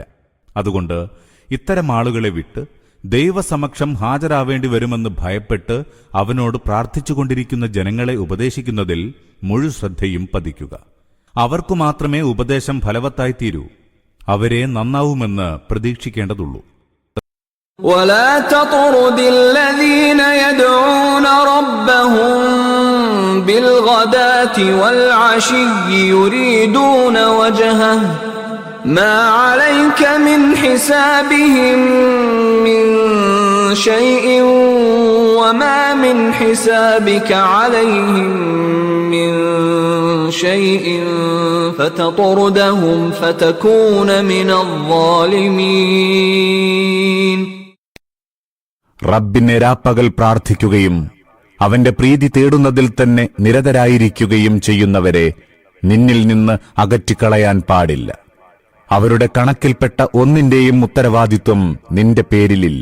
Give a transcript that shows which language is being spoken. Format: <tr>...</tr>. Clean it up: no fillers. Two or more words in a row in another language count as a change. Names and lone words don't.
<ml>അതുകൊണ്ട് ഇത്തരം ആളുകളെ വിട്ട് ദൈവസമക്ഷം ഹാജരാവേണ്ടി വരുമെന്ന് ഭയപ്പെട്ട് അവനോട് പ്രാർത്ഥിച്ചുകൊണ്ടിരിക്കുന്ന ജനങ്ങളെ ഉപദേശിക്കുന്നതിൽ മുഴുശ്രദ്ധയും പതിക്കുക. അവർക്കു മാത്രമേ ഉപദേശം ഫലവത്തായിത്തീരൂ. അവരെ നന്നാവുമെന്ന് പ്രതീക്ഷിക്കേണ്ടതുള്ളൂ.</ml> <ar>ولا تطرد الذين يدعون ربهم بالغداة والعشي يريدون وجهه ما عليك من حسابهم من شيء وما من حسابك عليهم من شيء فتطردهم فتكون من الظالمين.</ar> <ml>റബ്ബിനെ രാപ്പകൽ പ്രാർത്ഥിക്കുകയും അവന്റെ പ്രീതി തേടുന്നതിൽ തന്നെ നിരതരായിരിക്കുകയും ചെയ്യുന്നവരെ നിന്നിൽ നിന്ന് അകറ്റിക്കളയാൻ പാടില്ല. അവരുടെ കണക്കിൽപ്പെട്ട ഒന്നിന്റെയും ഉത്തരവാദിത്വം നിന്റെ പേരിലില്ല.</ml>